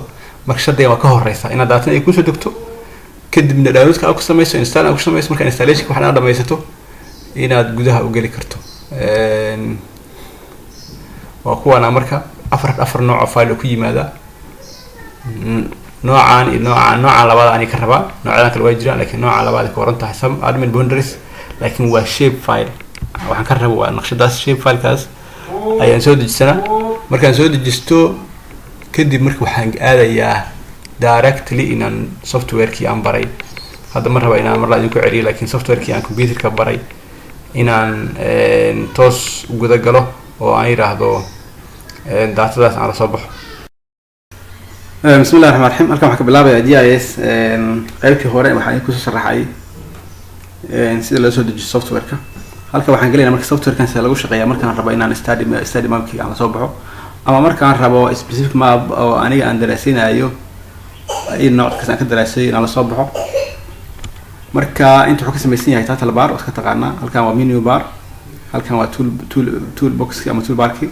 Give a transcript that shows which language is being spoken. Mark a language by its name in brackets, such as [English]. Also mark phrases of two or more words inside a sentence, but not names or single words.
[Somali] marka shadayga waa ka horeysa inaad data ay ku soo degto kadibna download-ka aad ku samayso install aad ku samayso. marka installation-ka waxaad dhamaysato inaad gudaha u gali karto. waa kuwana marka afar nooc oo file ku yimaada. noocan iyo noocan labaad aan ka rabaa. noocadan kale waa jiraan laakiin nooca labaad ay ka waran tahay [English] some admin boundaries [Somali] laakiin waa [English] shape file. [Somali] waxaan ka rabaa waa naqshadaas [English] shape file-kaas [Somali] ayaan soo dejisanaa. markaan soo dejisto kadib marka waxaan aadayaa directly inaan software-kii aan baray. hadda ma raba inaan mar la idinku celiyo laakiin software-kii aan computer-ka baray inaan toos guda galo oo aan yiraahdo datadaas aan la soo baxo. [Arabic] بسم الله الرحمن الرحيم. [Somali] halkan waxaan ka bilaabayaa GIS qaybtii hore waxaan ku soo sharaxay sida loo soo dejiyo software-ka. halkan waxaan galeynaa marka software-kan sida lagu shaqeeyo markaan rabo inaan [English] study map-kii [Somali] aan la soo baxo ama markaan rabo [English] specific map [Somali] oo aniga aan daraasinayo ay nooc kasta aan ka daraasay inaan la soo baxo. marka inta wuxuu ka samaysan yahay [English] title bar [Somali] oo iska taqaana. halkan waa [English] menu bar. [Somali] halkan waa toolbox-ki ama toolbar-ki.